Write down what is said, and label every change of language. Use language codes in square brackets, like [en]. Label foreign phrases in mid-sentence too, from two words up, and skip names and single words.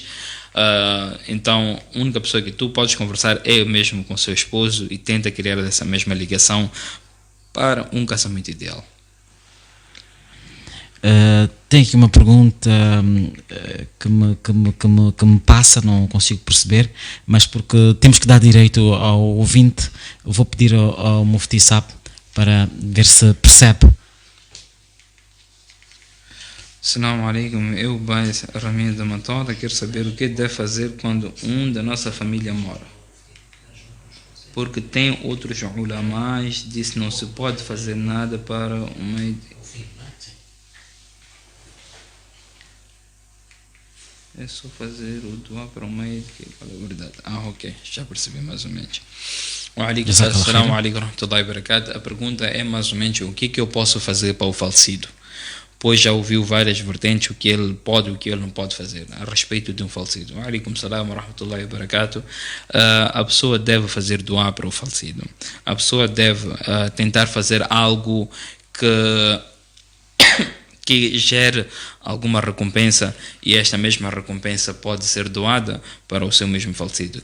[pt] Então, a única pessoa que tu podes conversar é mesmo com seu esposo, e tenta criar essa mesma ligação para um casamento ideal. Tem aqui uma pergunta que me passa, não consigo perceber, mas porque temos que dar direito ao ouvinte, eu vou pedir ao Mufti Saab para ver se percebe. [ar] السلام عليكم, [pt] eu, Bais Ramin da Matola, quero saber o que deve fazer quando um da nossa família mora. Porque tem outros ulamás, disse que não se pode fazer nada para o meio. É só fazer o dua para o meio que fala a verdade. Ok, já percebi mais ou menos. [ar] السلام عليكم ورحمة الله وبركاته. [pt] A pergunta é mais ou menos o que eu posso fazer para o falecido, pois já ouviu várias vertentes o que ele pode e o que ele não pode fazer a respeito de um falecido. [ar] عليكم السلام ورحمة الله وبركاته. [pt] A pessoa deve fazer dua para o falecido. A pessoa deve tentar fazer algo que gere alguma recompensa, e esta mesma recompensa pode ser doada para o seu mesmo falecido.